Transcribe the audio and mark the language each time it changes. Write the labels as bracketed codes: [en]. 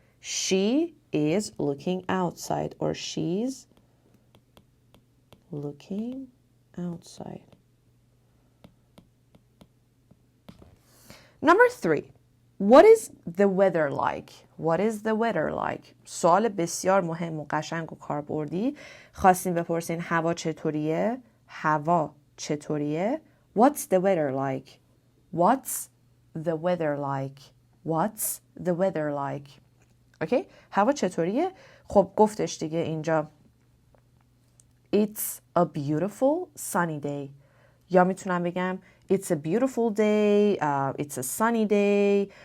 [en] She is looking outside or she's looking outside. Number 3. What is the weather like? What is the weather like? [fa] سوال بسیار مهم و قشنگ و کاربردی. خواستیم بپرسین هوا چطوریه؟ هوا چطوریه؟ [en] What's the weather like? What's the weather like? What's the weather like? [fa] اوکی؟ هوا چطوریه؟ خب گفتش دیگه اینجا [en] It's a beautiful sunny day. [fa] یا میتونم بگم [en] It's a beautiful day, it's a sunny day.